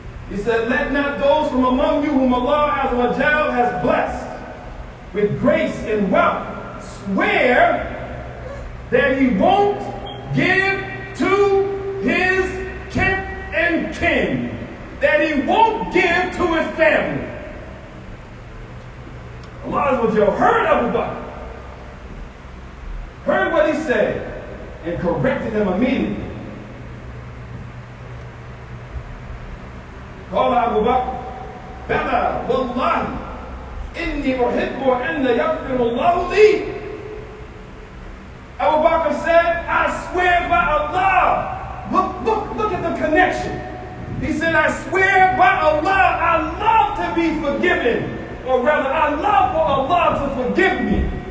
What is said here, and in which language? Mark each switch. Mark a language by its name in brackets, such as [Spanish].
[English] He said, let not those from among you whom Allah Azza wa Jal has blessed with grace and wealth swear that he won't give to his kith and kin, that he won't give to his family. Allah Azza wa Jal heard Abu Bakr, heard what he said, and corrected him immediately. [Arabic] قال أبو بكر بلى والله إني أحب أن يغفر الله لي. [English] Abu Bakr said, I swear by Allah. Look at the connection. He said, I swear by Allah, I love to be forgiven. Or rather, I love for Allah to forgive me.